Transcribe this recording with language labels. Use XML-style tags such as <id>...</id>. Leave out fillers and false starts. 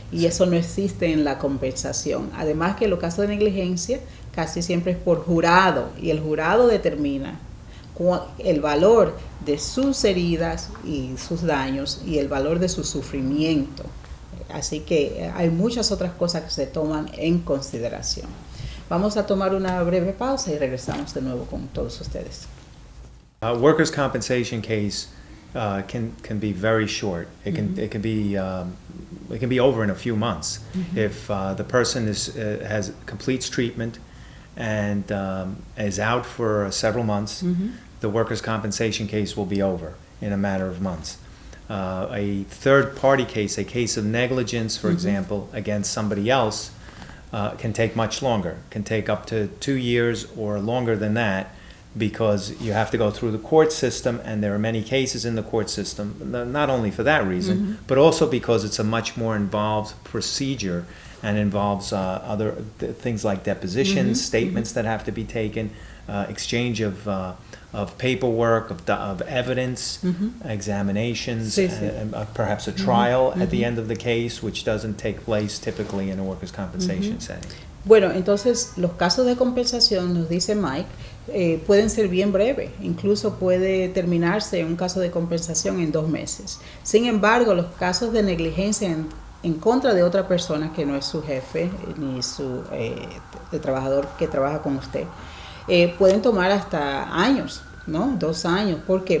<es>Y eso no existe en la compensación. Además que en los casos de negligencia casi siempre es por jurado, y el jurado determina el valor de sus heridas y sus daños y el valor de su sufrimiento. Así que hay muchas otras cosas que se toman en consideración. Vamos a tomar una breve pausa y regresamos de nuevo con todos ustedes.</es> <en>Workers' compensation case can be very short. It can be over in a few months if the person has completes treatment and is out for several months. The workers' compensation case will be over in a matter of months. A third-party case, a case of negligence, for example, against somebody else, can take much longer. Can take up to 2 years or longer than that, because you have to go through the court system, and there are many cases in the court system, not only for that reason, but also because it's a much more involved procedure and involves other things like depositions, statements that have to be taken, exchange of paperwork, of evidence, examinations, and perhaps a trial at the end of the case, which doesn't take place typically in a workers' compensation setting.</en> <es>Bueno, entonces los casos de compensación, nos dice Mike, pueden ser bien breves. Incluso puede terminarse un caso de compensación en 2 meses. Sin embargo, los casos de negligencia en contra de otra persona que no es su jefe ni el trabajador que trabaja con usted, pueden tomar hasta años, ¿no? 2 años. ¿Por qué?</es>